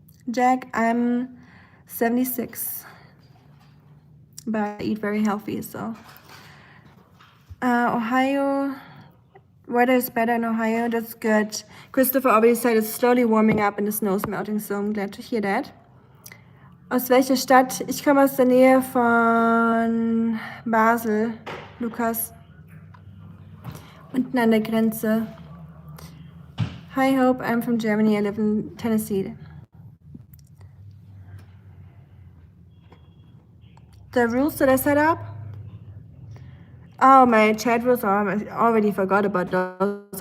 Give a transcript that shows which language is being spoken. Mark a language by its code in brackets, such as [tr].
[en] Jack, I'm 76, but I eat very healthy, so. Ohio, weather is better in Ohio, that's good. Christopher already said it's slowly warming up and the snow is melting, so I'm glad to hear that. [de] Aus welcher Stadt? Ich komme aus der Nähe von Basel, Lukas. Unten an der Grenze. [en] Hi, Hope, I'm from Germany, I live in Tennessee. The rules that I set up? Oh, my chat rules, I already forgot about those.